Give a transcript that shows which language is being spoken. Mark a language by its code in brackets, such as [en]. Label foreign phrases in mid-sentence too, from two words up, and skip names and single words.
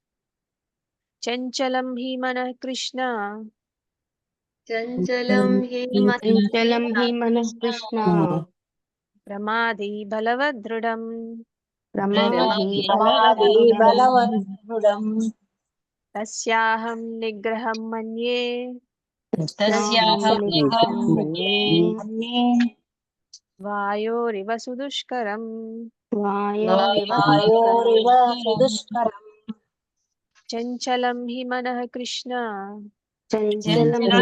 [sa] చంచలం హి మనః కృష్ణ, చంచలం హి మనః కృష్ణ, ప్రమాది బలవదృఢం, బలవదృఢం, తస్యాహం నిగ్రహం మన్యే, तस्याः निग्रहं मन्ये मन्ये वायोरिव सुदुष्करम् वायोरिव सुदुष्करम् चञ्चलं हि मनः कृष्ण चञ्चलं हि